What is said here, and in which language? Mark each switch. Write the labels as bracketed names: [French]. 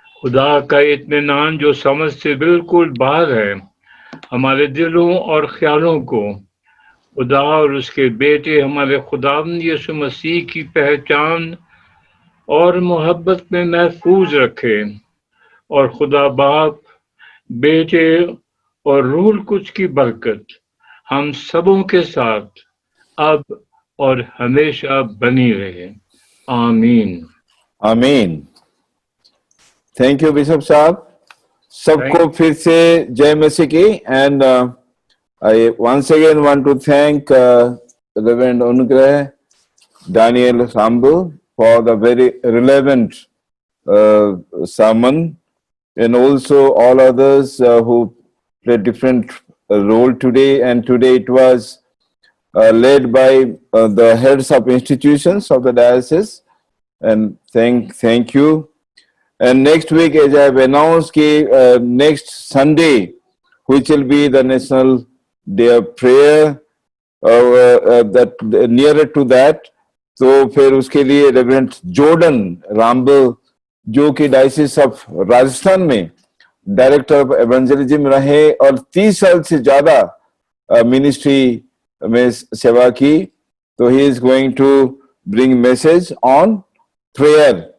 [Hindi] खुदा का इत्मीनान जो समझ से बिल्कुल बाहर है, हमारे दिलों और ख्यालों को खुदा और उसके बेटे हमारे खुदावंद यीशु मसीह की पहचान और मोहब्बत में महफूज रखे, और खुदा बाप, बेटे और रूह कुछ की बरकत हम सबों के साथ अब और हमेशा बनी रहे। आमीन। आमीन। [English] thank you [Hindi] बिशप साहब। सबको फिर से जय मसीह की। [English] And I once again want to thank Reverend Anugrah Daniel Rambo for the very relevant sermon, and also all others who played different role today. And today it was led by the heads of institutions of the diocese, and thank you. And next week, as I have announced, next Sunday, which will be the National Day of Prayer, that nearer to that, [Hindi] तो फिर उसके लिए reverend Jordan रामबल, जो कि diocese of Rajasthan में director of evangelism रहे और 30 साल से ज्यादा मिनिस्ट्री में सेवा की, तो [English] he is going to bring message on prayer,